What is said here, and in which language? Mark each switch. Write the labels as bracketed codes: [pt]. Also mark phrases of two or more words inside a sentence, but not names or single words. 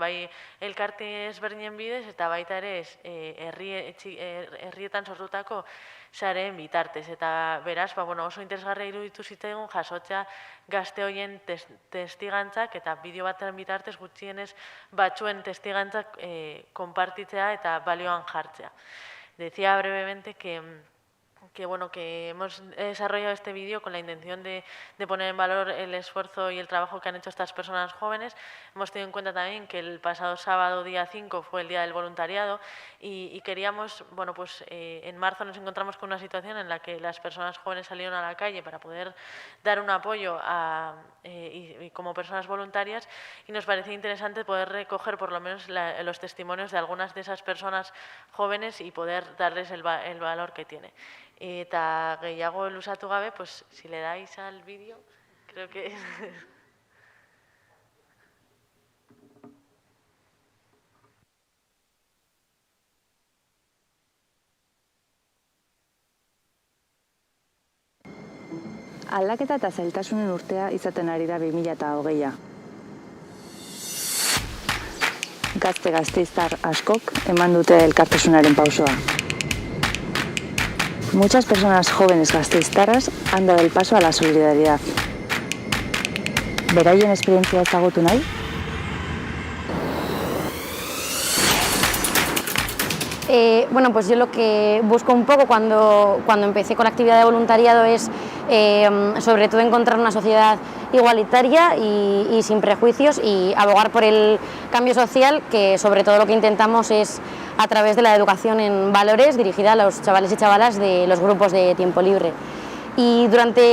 [eu] Bai elkarte ezberdinen bidez eta baita ere herrietan sortutako sareen bitartez. Eta beraz, bueno, oso interesgarria iruditu zitzaigun jasotzea gazte horien testigantzak eta bideo baten bitartez gutxienez batzuen testigantzak konpartitzea eta balioan jartzea. [es] Decía brevemente que hemos desarrollado este vídeo con la intención de poner en valor el esfuerzo y el trabajo que han hecho estas personas jóvenes. Hemos tenido en cuenta también que el pasado sábado, día 5, fue el Día del Voluntariado y queríamos, bueno, pues en marzo nos encontramos con una situación en la que las personas jóvenes salieron a la calle para poder dar un apoyo y como personas voluntarias y nos parecía interesante poder recoger por lo menos los testimonios de algunas de esas personas jóvenes y poder darles el valor que tiene. [eu] Eta gehiago luzatu gabe, [es] pues si le dais al vídeo, creo que... [eu] Aldaketa eta zailtasunen urtea izaten ari da 2020. Gazteiztar askok eman dute elkartasunaren pausoa. [es] Muchas personas jóvenes gasteiztarras han dado el paso a la solidaridad. [eu] ¿Beraien esperientzia ezagutu nahi? [es] Bueno, pues yo lo que busco un poco cuando empecé con la actividad de voluntariado es sobre todo encontrar una sociedad igualitaria y sin prejuicios y abogar por el cambio social, que sobre todo lo que intentamos es a través de la educación en valores dirigida a los chavales y chavalas de los grupos de tiempo libre.